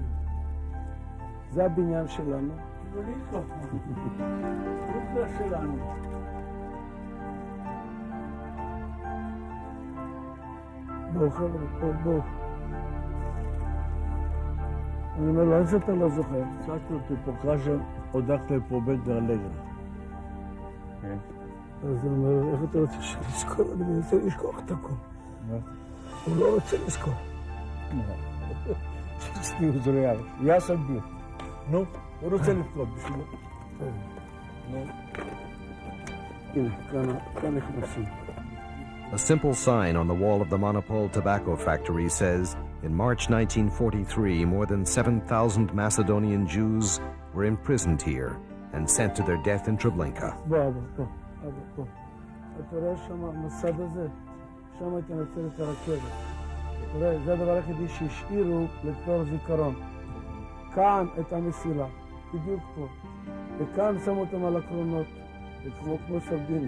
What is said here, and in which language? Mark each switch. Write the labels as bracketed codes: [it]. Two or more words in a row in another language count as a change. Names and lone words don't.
[he] זה הבניין שלנו. זה שלנו. בואו חבר'ה, בואו. אני אומר לו, איזה אתה לא זוכר? [sr] Sad ti pokažem odakle je pobegla Legra. [he] אז הוא אומר, איך אתה רוצה שנזכור? אני מנסה לשכוח את הכל. הוא לא רוצה לזכור. [sr] Ti uzrojavaš. Ja sam bio. No, [he] הוא רוצה לבכות בשבילו. הנה, כאן נכנסים. [en] A simple sign on the wall of the Monopole tobacco factory says, in March 1943, more than 7,000 Macedonian Jews were imprisoned here and sent to their death in Treblinka. [he] בוא, פה. אתה רואה שם, המסד הזה, שם הייתי נצל את הרכבת. אתה רואה, זה הדבר היחידי שהשאירו לתור זיכרון. כאן הייתה מסילה, בדיוק פה. וכאן שמו אותם על הקרונות, כמו סרדינים.